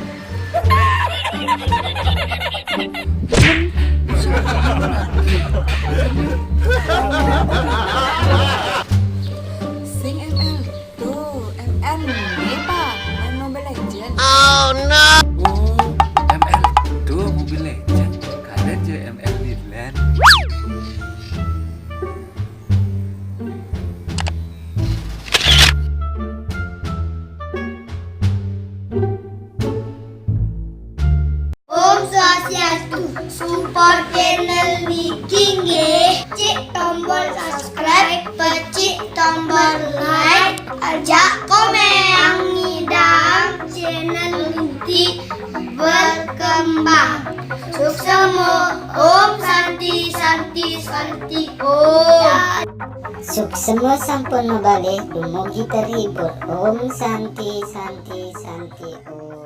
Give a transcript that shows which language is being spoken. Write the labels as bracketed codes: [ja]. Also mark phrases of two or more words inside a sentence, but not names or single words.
[id] Sing ML tuh, ML nih Pak, main Mobile Legends. Oh, ML tuh Mobile Legends. Kalian aja ML di LAN. [ban] Om Swastiastu, [en] support channel [ban] niki nggih, cek tombol subscribe, pecik tombol like, ajak komen, ngidam channel niki berkembang. Suksemo, Om Santi Om. Suksema sampun mabale dumugi terhibur. Om Santi Om.